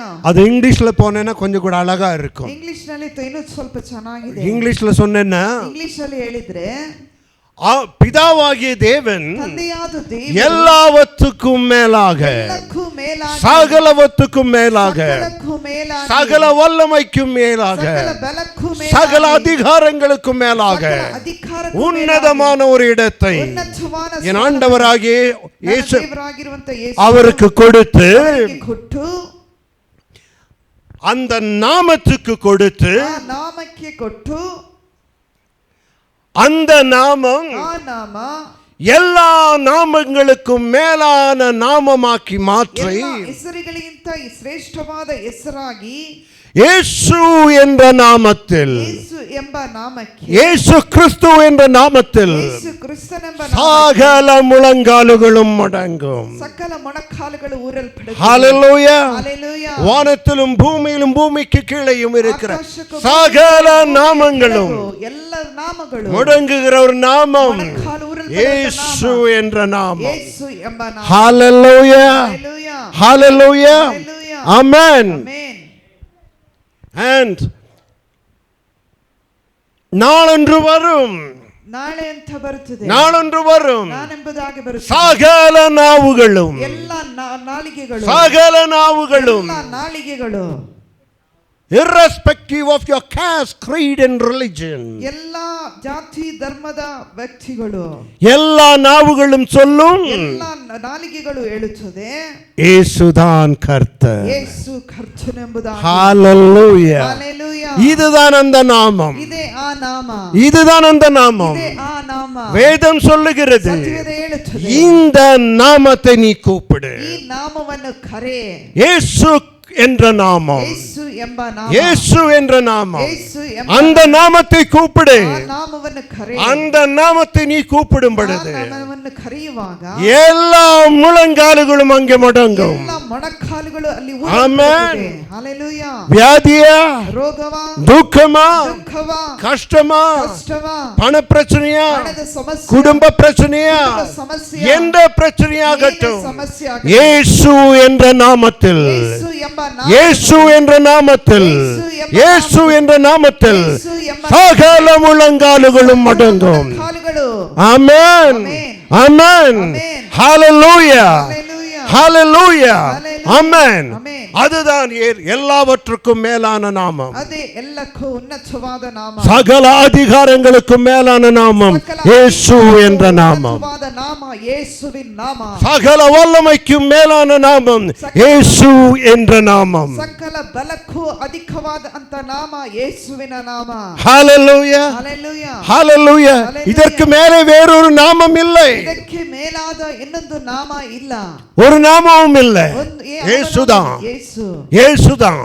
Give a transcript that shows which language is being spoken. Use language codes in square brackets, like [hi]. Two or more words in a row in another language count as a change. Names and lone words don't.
[ta] அது இங்கிலீஷ்ல போனேன்னா கொஞ்சம் கூட அழகா இருக்கும். [kn] ಇಂಗ್ಲಿಷ್ ನಲ್ಲಿ ಇನ್ನೂ ಸ್ವಲ್ಪ ಚೆನ್ನಾಗಿದೆ. [ta] இங்கிலீஷ்ல சொன்னேன்னா [kn] ಇಂಗ್ಲಿಷ್ ಅಲ್ಲಿ ಹೇಳಿದ್ರೆ [ta] பிதாவாகிய தேவன் [kn] ತಂದೆಯಾದ ದೇವರು [ta] எல்லாவற்றுக்கும் மேலாக [kn] ಎಲ್ಲಕ್ಕೂ ಮೇಲಾಗಿ [ta] சகலவற்றுக்கும் மேலாக [kn] ಸಕಲಕ್ಕೂ ಮೇಲಾಗಿ [ta] சகல வல்லமைக்கும் மேலாக [kn] ಸಕಲ ಬಲಕ್ಕೂ ಮೇಲಾಗಿ [ta] சகல அதிகாரங்களுக்கும் மேலாக [kn] ಸಕಲ ಅಧಿಕಾರಕ್ಕೂ [ta] உன்னதமான ஒரு இடத்தை [kn] ಉನ್ನತವಾದ [ta] என் ஆண்டவராகிய இயேசு [kn] ದೇವರಾಗಿರುವಂತ ಯೇಸು [ta] அவருக்கு கொடுத்து [kn] ಅವರಿಗೆ ಕೊಟ್ಟು [ta] அந்த நாமத்துக்கு கொடுத்து [kn] ಆ ನಾಮಕ್ಕೆ ಕೊಟ್ಟು [ta] அந்த நாமம் [kn] ಆ ನಾಮ [ta] எல்லா நாமங்களுக்கும் மேலான நாமமாக்கி மாற்றி [kn] ಎಲ್ಲ ಹೆಸರುಗಳಿಗಿಂತ ಶ್ರೇಷ್ಠವಾದ ಹೆಸರಾಗಿ [ta] இயேசு என்ற நாமத்தில் [kn] ಯೇಸು ಎಂಬ ನಾಮಕ್ಕೆ [ta] இயேசு கிறிஸ்து என்ற நாமத்தில் [kn] ಯೇಸು ಕ್ರಿಸ್ತನೆಂಬ [ta] சகல முழங்காலுகளும் மடங்கும். [kn] ಸಕಲ ಮೊಣಕಾಲುಗಳು ಊರಲ್ಪಡುತ್ತವೆ. [ta] ஹalleluya. ஹalleluya. வானத்திலும் பூமியிலும் பூமிக்கு கீழேயும் இருக்கிற [kn] ಆಕಾಶಕ್ಕೂ [ta] சகல நாமங்களும் [kn] ಎಲ್ಲ ನಾಮಗಳು [ta] முடங்குகிற ஒரு நாமம் [kn] ಮೊಣಕಾಲು ಊರಲ್ಪಡುವ [ta] இயேசு என்ற நாமம். [kn] ಯೇಸು ಎಂಬ ನಾಮ. [ta] ஹalleluya. ஹalleluya. ஹalleluya. Hallelujah. Amen. Amen. And நாளொன்று வரும், [kn] ನಾಳೆ ಅಂತ ಬರುತ್ತದೆ. [ta] நாளொன்று வரும், [kn] ನಾನೆಂಬುದಾಗಿ ಬರುತ್ತದೆ. [ta] சகல நாவுகளும் [kn] ಎಲ್ಲ ನಾಲಿಗೆಗಳು [ta] சகல நாவுகளும் [kn] ಎಲ್ಲ ನಾಲಿಗೆಗಳು [en] irrespective of your caste, creed and religion [kn] ಎಲ್ಲ ಜಾತಿ ಧರ್ಮದ ವ್ಯಕ್ತಿಗಳು [ta] எல்லா நாவுகளும் சொல்லும் [kn] ಎಲ್ಲ ನಾಲಿಗೆಗಳು ಹೇಳುತ್ತದೆ [ta] இயேசுதான் கர்த்தர். [kn] ಯೇಸು ಕರ್ತನೆಂಬುದಾಗಿ. [ta] ஹalleluya. Hallelujah. இதுதான் அந்த நாமம், [kn] ಇದೇ ಆ ನಾಮ. [ta] இதுதான் அந்த நாமம். [kn] ಇದೇ ಆ ನಾಮ. [ta] வேதம் சொல்லுகிறது [kn] ಸತ್ಯವೇದ ಹೇಳುತ್ತದೆ [ta] இந்த நாமத்தை நீ கூப்பிடு. [kn] ಈ ನಾಮವನ್ನು ಕರೆ. [ta] இயேசு என்ற நாமம், [kn] ಯೇಸು ಎಂಬ ನಾಮ. [ta] இயேசு என்ற நாமம், [kn] ಯೇಸು ಎಂಬ [ta] அந்த நாமத்தை கூப்பிடு. [kn] ಆ ನಾಮವನ್ನು ಕರೆ. [ta] அந்த நாமத்தை நீ கூப்பிடும் [kn] ಆ [ta] பொழுது [kn] ನಾಮವನ್ನು ಕರೆಯುವಾಗ [ta] எல்லா முழங்காலுகளும் அங்கே முடங்கும். [kn] ಎಲ್ಲ ಮೊಣಕಾಲುಗಳು ಅಲ್ಲಿ Amen. ಹalleluya. [ta] வியாதியா, [kn] ರೋಗವ, [ta] துக்கமா, [kn] ದುಃಖವ, [ta] கஷ்டமா, [kn] ಕಷ್ಟವ, [ta] பண பிரச்சனையா, [kn] ಹಣದ ಸಮಸ್ಯೆ, [ta] குடும்ப பிரச்சனையா, [kn] ಕುಟುಂಬ ಸಮಸ್ಯೆ, [ta] எந்த பிரச்சனையாகட்டும், [kn] ಏನೇ ಸಮಸ್ಯೆ ಆಗಲಿ, [ta] இயேசு என்ற நாமத்தில், [kn] ಯೇಸು ಎಂಬ ನಾಮ, [ta] இயேசு என்ற நாமத்தில், இயேசு என்ற நாமத்தில் [kn] ಯೇಸು ಎಂಬ [ta] சகல முழங்காலுகளும் மடங்கும். [kn] ಮೊಣಕಾಲುಗಳು. [ta] ஆமென். ஆமென். ஹalleluya. Hallelujah. ஹalleluya. ஆமென். Amen. அதுதான் எல்லாவற்றுக்கும் மேலான நாமம், [kn] ಅದೇ ಎಲ್ಲಕ್ಕೂ ಉನ್ನತವಾದ ನಾಮ, [ta] சகல அதிகாரங்களுக்கும் மேலான நாமம் [kn] ಸಕಲ [ta] இயேசு என்ற நாமம், [kn] ಉನ್ನತವಾದ ನಾಮ ಯೇಸುವಿನ ನಾಮ, [ta] சகல வல்லமைக்கும் மேலான நாமம் இயேசு என்ற நாமம். [kn] ಸಕಲ ಬಲಕ್ಕೂ ಅಧಿಕವಾದ ಅಂತ ನಾಮ ಯೇಸುವಿನ ನಾಮ. [ta] ஹalleluya. Hallelujah. ஹalleluya. இதற்கு மேலே வேறொரு நாமம் இல்லை, [kn] ಇದಕ್ಕೆ ಮೇಲಾದ ಇನ್ನೊಂದು ನಾಮ ಇಲ್ಲ, [ta] ஒரு நாமமும் இல்லை. [kn] ಯೇಸುதான். [ta] இயேசுதான், இயேசுதான்.